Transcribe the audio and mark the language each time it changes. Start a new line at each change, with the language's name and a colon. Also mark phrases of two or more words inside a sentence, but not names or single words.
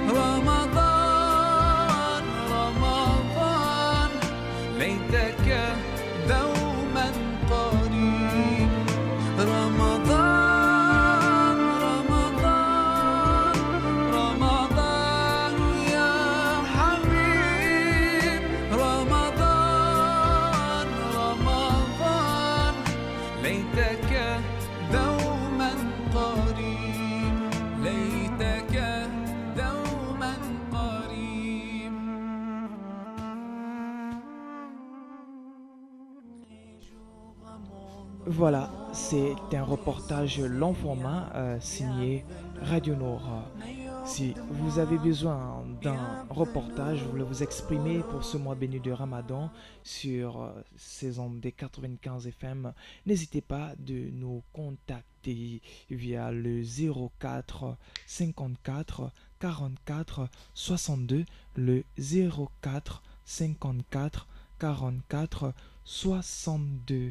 Arabic: رمضان، رمضان, ليتك دوما قريب. رمضان، رمضان، رمضان يا حبيب. رمضان، رمضان، ليتك دوما قريب. ليتك دوما قريب.
French: Voilà, c'est un reportage long format signé Radio Nord. Si vous avez besoin d'un reportage, vous voulez vous exprimer pour ce mois béni de Ramadan sur ces ondes des 95 FM, n'hésitez pas de nous contacter via le 04 54 44 62, le 04 54 44 62.